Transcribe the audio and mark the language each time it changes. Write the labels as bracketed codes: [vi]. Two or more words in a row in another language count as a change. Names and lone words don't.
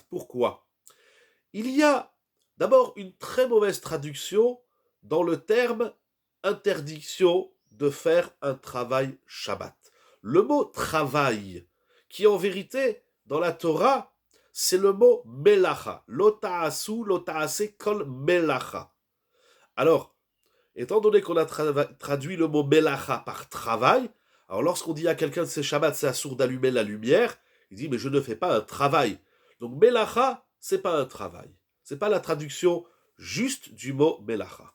[fr] Pourquoi ? Il y a d'abord une très mauvaise traduction dans le terme interdiction de faire un travail Shabbat. Le mot travail, qui en vérité, dans la Torah, c'est le mot melacha. [he] לא תעשו לא תעשה כל מלאכה. [fr] Alors, étant donné qu'on a traduit le mot melacha par travail, alors lorsqu'on dit à quelqu'un de ses Shabbat, c'est assourd d'allumer la lumière, il dit, mais je ne fais pas un travail. Donc melacha, c'est pas un travail. C'est pas la traduction juste du mot melacha.